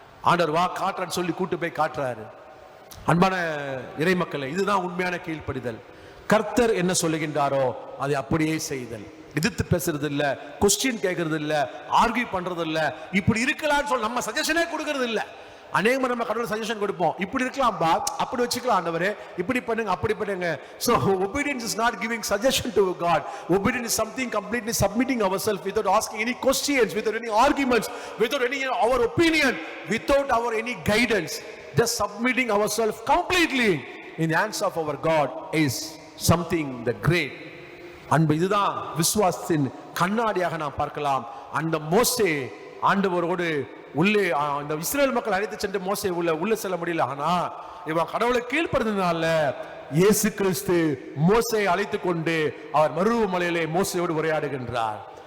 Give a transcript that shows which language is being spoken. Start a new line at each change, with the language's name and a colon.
Tamil: ஆண்டவர் வா காட்டுறான்னு சொல்லி கூட்டு போய் காட்டுறாரு. அன்பான இறை மக்களே, இதுதான் உண்மையான கீழ்ப்படிதல். கர்த்தர் என்ன சொல்லுகின்றாரோ அதை அப்படியே செய்தல். எதிர்த்து பேசுறது இல்ல, கொஸ்டின் கேட்கறது இல்ல, ஆர்கியூ பண்றது இல்ல, இப்படி இருக்கலாம்னு சொல்லி நம்ம சஜஷனே கொடுக்கறது இல்ல. அநேகமா நம்ம கடவுள் சஜஷன் கொடுப்போம், இப்படி இருக்கலாம் பா, அப்படி வச்சுக்கலாம் ஆண்டவரே, இப்படி பண்ணுங்க அப்படி பண்ணுங்க.
English: So obedience is not giving suggestion to God. Obedience is something completely submitting ourselves without asking any questions, without any arguments, without any our opinion, without our any guidance, just submitting ourselves completely in the hands of our God is something the great.
Tamil: அன்பு, இதுதான் விசுவாசத்தின் கண்ணாடியாக நாம் பார்க்கலாம். அந்த மோசே ஆண்டவரோடு உள்ளே, இந்த இஸ்ரேல் மக்கள் அழைத்து சென்று மோசே உள்ள செல்ல முடியல. ஆனா இவன் கடவுளை கீழ்ப்படுத்தினால இயேசு கிறிஸ்து மோசேயை அழைத்து கொண்டு அவர் மருவ மலையிலே மோசையோடு உரையாடுகின்றார்.